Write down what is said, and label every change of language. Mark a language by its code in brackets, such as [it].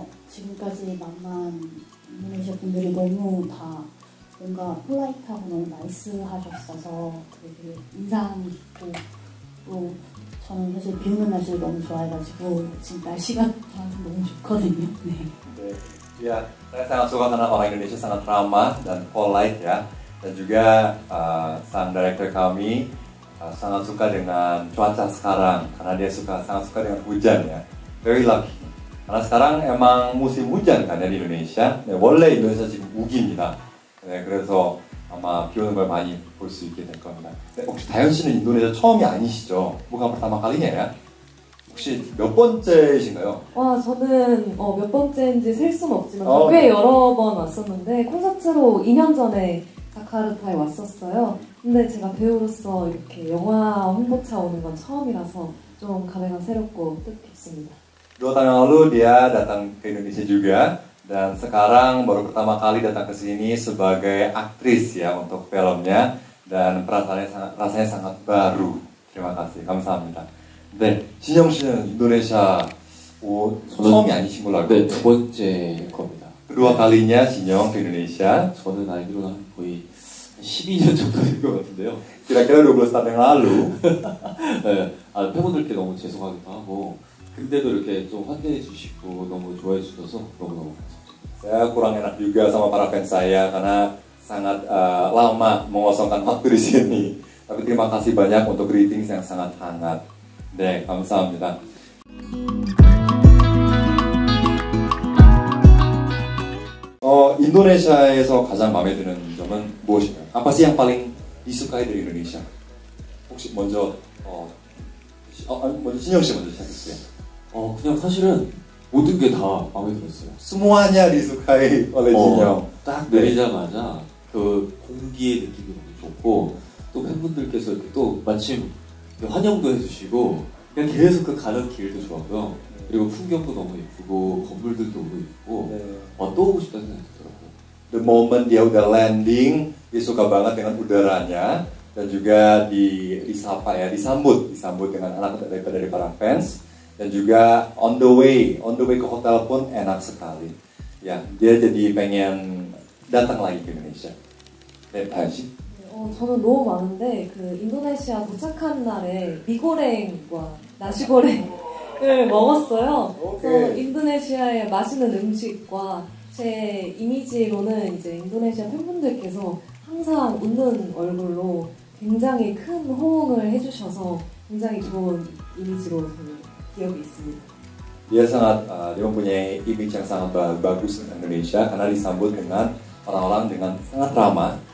[ko] 지금까지 만난 인도네시아 분들이 너무 다 뭔가 폴라이트하고 너무 나이스하셨어서 되게 인상 깊고, 또 저는 사실 비 오는 날씨를 너무 좋아해가지고 지금 날씨가 저한테 너무 좋거든요. 네. [id] Ya, saya sangat suka karena orang Indonesia sangat ramah dan polite ya, dan juga sang director kami sangat suka dengan cuaca sekarang karena dia sangat suka dengan hujan ya. [en] Very lucky. [id] karena sekarang emang musim hujan kan ya di Indonesia. [ko] 네, 원래 인도네시아 지금 우기입니다. 네, 그래서 아마 비 오는 걸 많이 볼 수 있게 될 겁니다. 네, 혹시 다현 씨는 인도네시아 처음이 아니시죠? [id] bukan pertama kalinya ya? [ko] 혹시 몇 번째이신가요? 와, 저는 몇 번째인지 셀 수는 없지만 꽤 여러 번 왔었는데 콘서트로 2년 전에 자카르타에 왔었어요. 근데 제가 배우로서 이렇게 영화 홍보차 오는 건 처음이라서 좀 감회가 새롭고 뜻깊습니다. [id] 2 tahun yang lalu dia datang ke Indonesia juga, dan sekarang baru pertama kali datang ke sini sebagai aktris ya untuk filmnya, dan rasanya sangat baru. Terima kasih, [ko] 감사합니다. 네, 진영 씨는 인도네시아 처음이 아니신 걸로 알고 네, 두 번째일 겁니다. [id] kedua kalinya 진영 ke Indonesia. [ko] 저는 알기로는 거의 12년 정도 된 것 같은데요. [id] Kira-kira 12 tahun yang lalu. [ko] 네, 팬분들께 너무 죄송하기도 하고, 근데도 이렇게 좀 환대해 주시고 너무 좋아해 주셔서 너무너무 감사합니다. [id] Saya kurang enak juga sama para fans saya karena sangat lama mengosongkan waktu di sini. Tapi terima kasih banyak untuk greetings yang sangat hangat. [ko] 네, 감사합니다. 인도네시아에서 가장 마음에 드는 점은 무엇인가요? [id] Apa sih yang paling disukai dari Indonesia? [ko] 혹시 먼저 진영 씨 먼저 시작해주세요. 그냥 사실은 모든 게 다 마음에 들었어요. [id] Semuanya disukai oleh 진영. [ko] 딱 내리자마자 그 공기의 느낌이 너무 좋고, 또 팬분들께서 이렇게 또 마침 환영도 해주시고, 그냥 계속 그 가는 길도 좋았고요. 그리고 풍경도 너무 예쁘고 건물들도 너무 예쁘고, 또 오고 싶다는 생각이 들더라고요. [en] The moment [id] dia udah landing, dia suka banget dengan udaranya, dan juga disambut dengan anak dari para fans, dan juga [en] on the way [id] ke hotel pun enak sekali. Ya, dia jadi pengen datang lagi ke Indonesia. [ko] 네, 다현 씨. 저는 너무 많은데 그 인도네시아 도착한 날에 미고랭과 나시고랭을 먹었어요. 그래서 인도네시아의 맛있는 음식과 제 이미지로는 이제 인도네시아 팬분들께서 항상 웃는 얼굴로 굉장히 큰 호응을 해주셔서 굉장히 좋은 이미지로 저는 기억이 있습니다. [id] Dia mempunyai image yang sangat bagus dengan Indonesia karena disambut dengan orang-orang dengan sangat ramah.